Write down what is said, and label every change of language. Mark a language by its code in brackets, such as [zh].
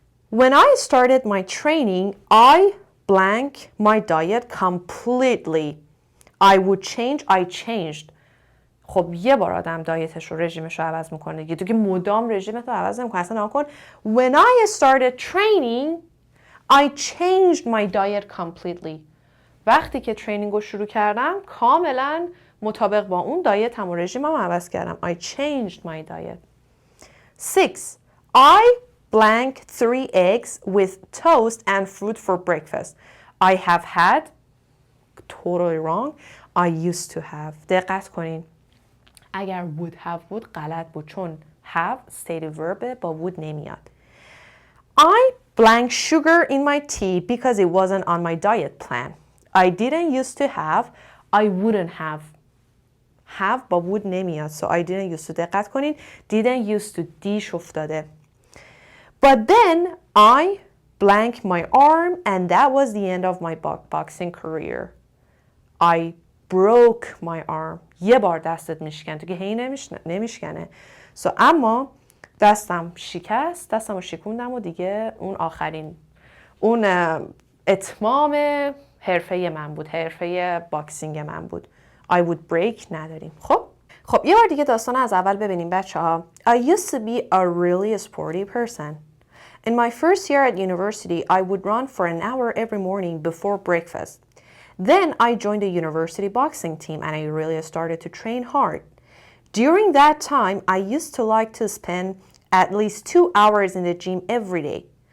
[en] When I started my training, I blank my diet completely. I would change. I changed. [fa] خب یه بار آدم دایتش رو رژیمش رو عوض میکنه دیگه. تو که مدام رژیمت رو عوض نمیکنه. اصلا نکن. [en] When I started training, I changed my diet completely. [fa] وقتی که ترینینگ رو شروع کردم کاملا مطابق با اون دایتم و رژیمم رو عوض کردم. [en] I changed my diet. 6. I blank 3 eggs with toast and fruit for breakfast. I have had. Totally wrong. I used to have. [fa] دقت کنین. اگر would have بود غلط بود چون have stative verb با would نمیاد. [en] I blank sugar in my tea because it wasn't on my diet plan. I didn't used to have. I wouldn't have. [fa] Have با would نمیاد. [en] So I didn't used to. [fa] دقت کنین. [en] Didn't used to [fa] دیش افتاده. [en] But then I blank my arm and that was the end of my boxing career. I broke my arm. [fa] یه بار دستت میشکن تو که هی نمیشکنه. So اما دستم شکست، دستم رو شکوندم و دیگه اون آخرین اون اتمام حرفه من بود، حرفه باکسینگ من بود. [en] I would break [fa] نداریم. خب یه بار دیگه داستان از اول ببینیم بچه ها. [en] I used to be a really sporty person. In my first year at university, I would run for an hour every morning before breakfast. Then I joined the university boxing team and I really started to train hard. During that time, I used to like to spend at least 2 hours in the gym every day.